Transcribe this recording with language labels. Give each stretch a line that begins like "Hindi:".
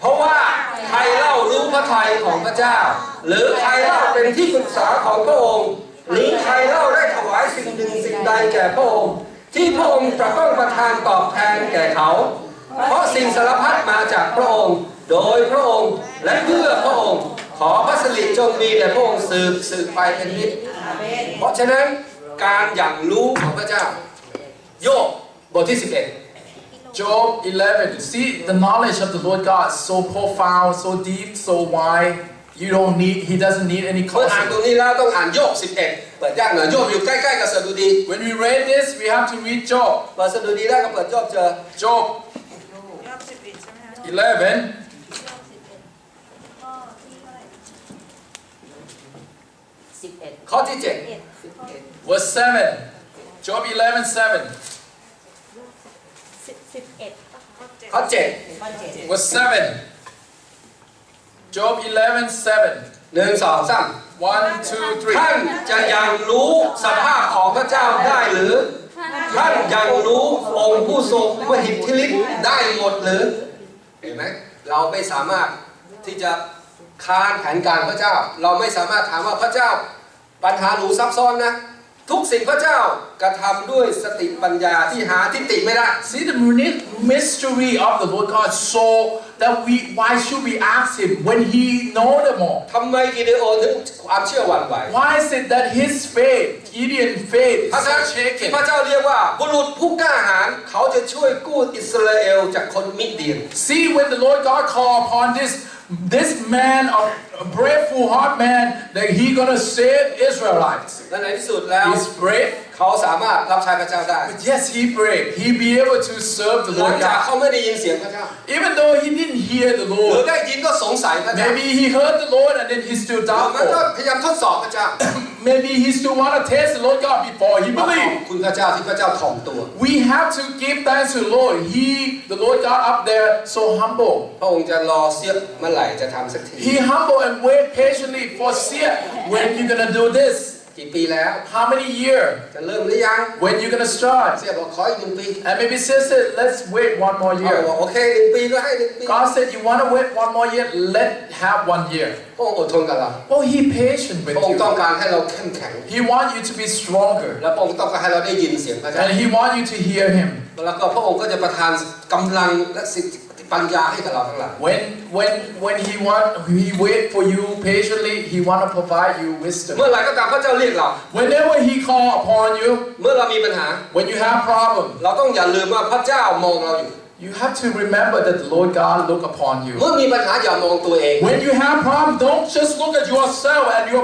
Thai: เพราะว่าใครเล่ารู้พระทัยของพระเจ้า หรือใครเล่าเป็นที่ปรึกษาของพระองค์ หรือใครเล่าได้ถวายสิ่งหนึ่งสิ่งใดแก่พระองค์ ที่พระองค์จะต้องประทานตอบแทนแก่เขา เพราะสิ่งสารพัดมาจากพระองค์ โดยพระองค์และเพื่อพระองค์ ขอพระสิริจงมีแด่พระองค์สืบไปเป็นนิจเพราะฉะนั้นการอย่างรู้ของพระเจ้าโยบบทที่ 11
English: Job 11. See, the knowledge of the Lord God is so profound, so deep, so wide. You don't need, he doesn't need any
Thai: เมื่ออ่าน
English: concept.
Thai: ตรงนี้แล้วต้องอ่านโยบ11 เปิดยากหน่อยโยบอยู่ใกล้ๆกับสดุดี
English: When we read this, we have to read Job.
Thai: เปิดสดุดีได้ก็เปิดโยบเจอ
English: Job 11, 11
Thai: ข้อที่
English: verse 7. Job 11, 7.
Thai: 7 ข้อ 7
English: Verse 7. Job 11, 7.
Thai: 1 2 3
English: 1, 2,
Thai: ท่าน
English: 3.
Thai: จะยังรู้สภาพของพระเจ้าได้หรือ ท่านยังรู้องค์ผู้ทรงมหิทธิฤทธิ์ได้หมดหรือ เห็นไหมเราไม่สามารถที่จะค้านแผนการพระเจ้า เราไม่สามารถถามว่าพระเจ้าปัญหาหนูซับซ้อนนะ ทุกสิ่งพระเจ้ากระทำด้วยสติปัญญาที่หาทิฏฐิไม่ได้
English: See the mystery of the Lord God, so that why should we ask him when he know them all?
Thai: ทำไมกิเดโอนถึงความเชื่อหวั่นไหว
English: Why is it that his faith, Gideon faith,
Thai: พระ
English: is
Thai: เจ้า
English: so
Thai: ที่
English: shaken?
Thai: พระเจ้าเรียกว่าบุรุษผู้กล้าหาญเขาจะช่วยกู้อิสราเอลจากคนมิเดียน
English: See, when the Lord God called upon this man, a braveful heart man, that he gonna save Israelites.
Thai: และในที่สุดแล้ว
English: He's brave.
Thai: เขาสามารถรับใช้พระเจ้าได้
English: But yes, he brave. He be able to serve the
Thai: หลัง
English: Lord
Thai: จาก
English: God.
Thai: เขาไม่ได้ยินเสียงพระเจ้า
English: Even though he didn't hear the
Thai: หรือ
English: Lord.
Thai: ได้ยินก็สงสัยพระเจ้า
English: Maybe he heard the Lord and then he still
Thai: มันก็
English: doubtful.
Thai: พยายามทดสอบพระเจ้า
English: Maybe he still want to test the Lord God before he
Thai: ขอบ
English: believe.
Thai: คุณพระเจ้าที่พระเจ้าถ่อมตัว
English: We have to give thanks to the Lord. The Lord God up there, so humble.
Thai: พระองค์จะรอเสียบเมื่อไหร่จะทำสักที
English: He humble and wait patiently for see when you gonna do this.
Thai: กี่ปีแล้ว
English: How many years?
Thai: จะเริ่มหรือยัง
English: When you gonna start?
Thai: เสียบอกขออีก1 ปี
English: And maybe sister, let's wait one more
Thai: เขาบอก
English: year.
Thai: โอเค1 ปีก็ให้1 ปี
English: God said, you want to wait one more year? Let have 1 year.
Thai: พระองค์อดทนกับเรา
English: Oh, he patient
Thai: พ
English: with
Thai: ระองค์ต้อง
English: you.
Thai: การให้เราเข้มแข็ง
English: He want you to be stronger.
Thai: และพระองค์ต้องการให้เราได้ยินเสียงพระเจ้า
English: And he want you to hear him.
Thai: แล้วก็พระองค์ก็จะประทานกำลังและสิทธิปัญญาให้กับเราทั้งหลาย
English: When he wait for you patiently, he want to provide you wisdom.
Thai: เมื่อไหร่ก็ตามพระเจ้าเรียกเรา
English: Whenever he call upon you,
Thai: เมื่อเรามีปัญหา
English: when you have problem,
Thai: เราต้องอย่าลืมว่าพระเจ้ามองเราอยู่
English: you have to remember that the Lord God look upon you.
Thai: เมื่อมีปัญหาอย่ามองตัวเอง
English: When you have problem, don't just look at yourself and your